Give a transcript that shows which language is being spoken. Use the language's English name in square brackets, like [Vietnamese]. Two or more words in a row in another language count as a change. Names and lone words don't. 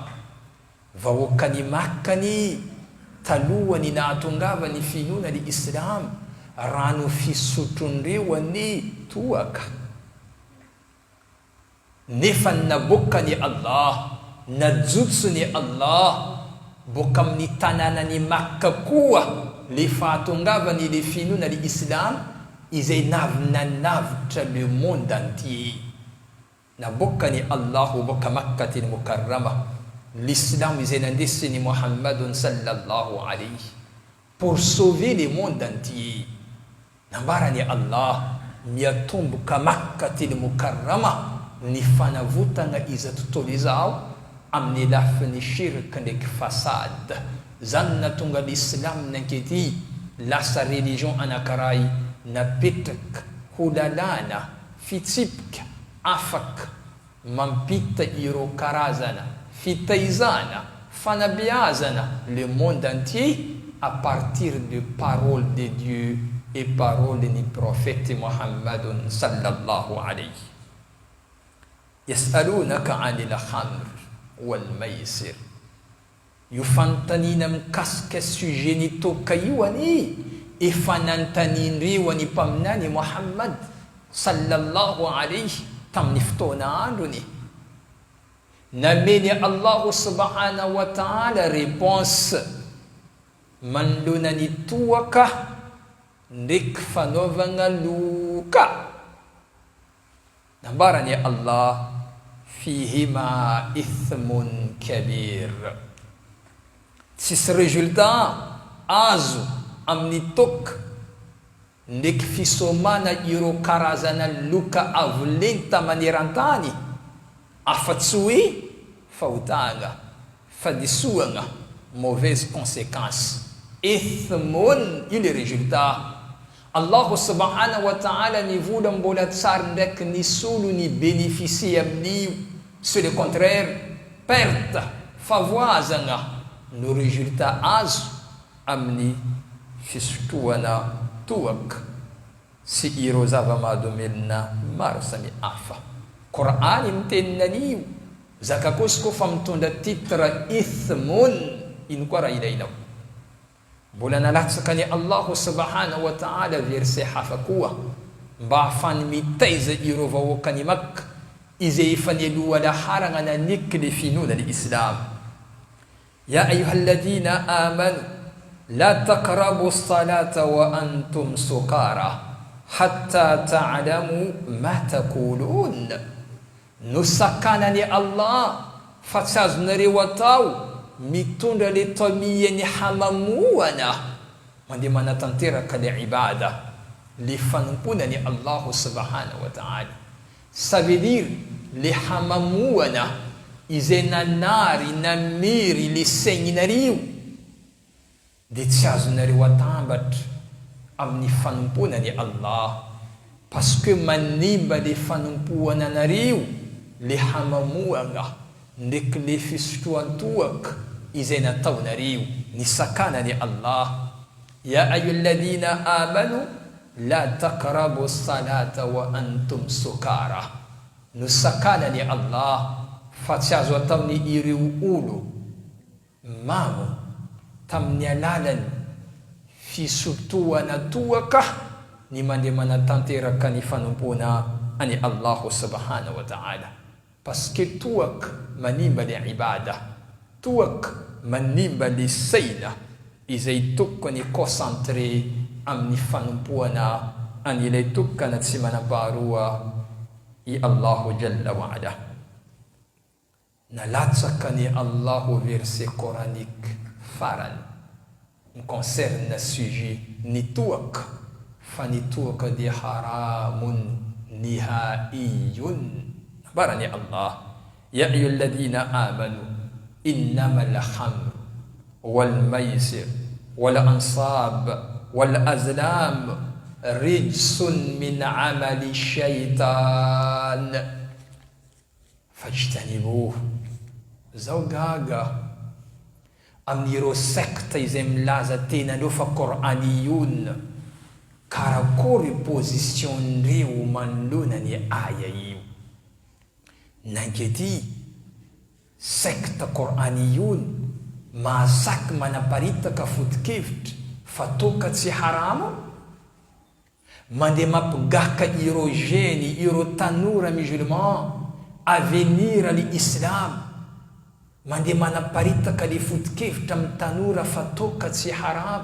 [Malagasy] Vahoakany Makkany talohany nahatongava ny finoana ny Islam rano fisotrondreo any toaka. Nefa naboka ny Allah, najotso ny Allah boka amin'ny tanànany Makka koa le fahatongavany le finoana ny Islam izay navinanavitra [French] le monde entier. [Malagasy] Naboka ny Allah boka [Arabic] مكة المكرمة [Malagasy] l'Islam izay nandesiny [Arabic] محمد صلى الله عليه [French] pour sauver le monde entier. [Malagasy] Nambarany Allah miatomboka [Arabic] مكة المكرمة [Malagasy] ny fanavotana iza tontolo izao amin'ny lafiny shirk ndraiky fasad. Zany natonga l'Islam nankety lasa religion anankiray napetraka ho lalàna fitsipika afaka mampita ireo karazana fitaizana fanabeazana [French] le monde entier à partir de paroles de Dieu et paroles du prophète [Arabic] محمد صلى الله عليه. يسألونك عن الخمر والميسر. [Malagasy] Io fantanina mikasika sujet ny toka io ani efa nantanindreo any mpaminany [Arabic] محمد صلى الله عليه [Malagasy] tamin'ny fotoana androny. Nameny [Arabic] الله سبحانه وتعالى [Malagasy] réponse manoloana ny toaka ndraiky fanaovagna loka. Nambarany [Arabic] الله فيهما إثم كبير. [Malagasy] Tsisy résultat azo amin'ny toka ndraiky fisomana ireo karazana loka avolenta manerantany afa-tsy hoe fahotana fa disoana [French] mauvaise conséquence [Malagasy] ithmon io le résultat. [Arabic] الله سبحانه وتعالى [Malagasy] ni vola mbola tsara ndraiky nisy olo ni bénéficier amin'io, [French] c'est le contraire, perte, [Malagasy] favoazana no résultat azo amin'ny fisotroana toaka sy ireo zava-mahadomelona maro samihafa. Qur'any mitenina an'io, zaka kosa kofa mitondra titre ithmun, ino koa raha ilainao. Mbola nalatsaka ni [Arabic] الله سبحانه وتعالى [Malagasy] verset hafa koa mba ahafany mitaiza ireo vahoakany Makka izay efa nialoha laharana naniky le finoana ny Islam. [Arabic] يا أيها الذين آمنوا لا تقربوا الصلاة وأنتم سكارى حتى تعلموا ما تقولون. [Malagasy] Nusakana ni Allah fa tsy azonareo atao mitondra le tamiany hamamoana mandeha manatanteraka le ibada le fanompona ni [Arabic] الله سبحانه وتعالى. [French] Ça veut dire le [Malagasy] hamamoana izay nanary namiry le saigninareo de tsy azonareo atambatra amin'ny fanompona ni Allah, [French] parce que [Malagasy] manimba le fanompoana anareo le hamamoana ndraiky le fisotroan-toaka izay nataonareo ny sakana ni Allah. [Arabic] يا أيها الذين آمنوا لا تقربوا الصلاة وأنتم سكارى. [Malagasy] No sakana ni Allah fa tsy azo ataony ireo olo mamo tamin'ny alalany fisotroana toaka ny mandeha manatanteraka ny fanompona ani [Arabic] الله سبحانه وتعالى. [French] Parce que [Malagasy] toaka manimba le ibada, toaka manimba le saina izay tokony concentré amin'ny fanompoana an'ilay tokana tsy manampaharoa i [Arabic] الله جل وعلا. [Malagasy] Nalatsaka ni Allahu [French] verset coranique [Malagasy] farany [French] concerne sujet [Malagasy] ni toaka fa ni toaka di haramun nihaiyun. [Arabic] Barani Allah, يا أيها الذين آمنوا إنما الخمر والميسر والأنصاب والأزلام رجس من عمل الشيطان فاجتنبوه. [Malagasy] Zao gaga amin'ireo secte izay milaza tena ndreo fa Qur'aniyun, karakory position ndreo manoloana ny aya io. Nankety secte Qur'aniyun mahasaky manaparitaka foto-kevitra fa toka tsy haramo, mandeha mampigaka ireo jeune ireo tanora musulman avenir ny Islam, mandeha manaparitaka le foto-kevitra amin'ny tanora fa toka tsy haramo.